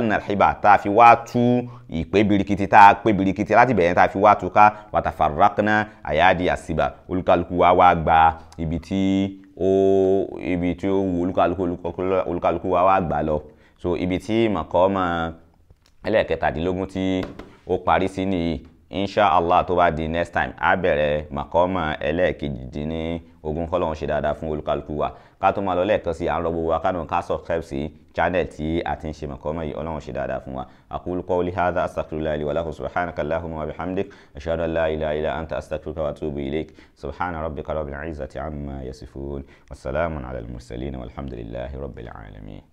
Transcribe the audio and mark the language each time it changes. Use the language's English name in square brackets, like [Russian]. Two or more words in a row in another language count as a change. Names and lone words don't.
[Yoruba] narhiba tá a fi wá tú ìpè birikiti tá a pé birikiti láti bẹ̀rẹ̀ tá a fi wá tú ká [Arabic] وتفرقنا أيادي سبأ [Yoruba] olúkálùkù wa gba ibi tí ó wù olúkálùkù wa gbà lọ so ibi tí maqama ẹlẹ́ẹ̀kẹtàdínlógún tí ó parí sí nìyí inshallah tó bá di [English] next time [Yoruba] a bẹ̀rẹ̀ maqama ẹlẹ́ẹ̀kejìdínlógún kọ́lọ́hún ṣe dáadáa fún olúkálùkù wa ká tó máa lọ lẹ́ẹ̀kan sí à ń rọ gbogbo wa kánú ká subscribe sí channel tí a ti ń ṣe maqama yìí ọlọ́run ṣe dáadáa fún wa [Arabic] أقول قولي هذا أستغفر الله لي ولكم سبحانك اللهم وبحمدك أشهد أن لا إله إلا أنت أستغفرك وأتوب إليك سبحان ربك رب العزة عما يصفون وسلام على المرسلين والحمد لله رب العالمين.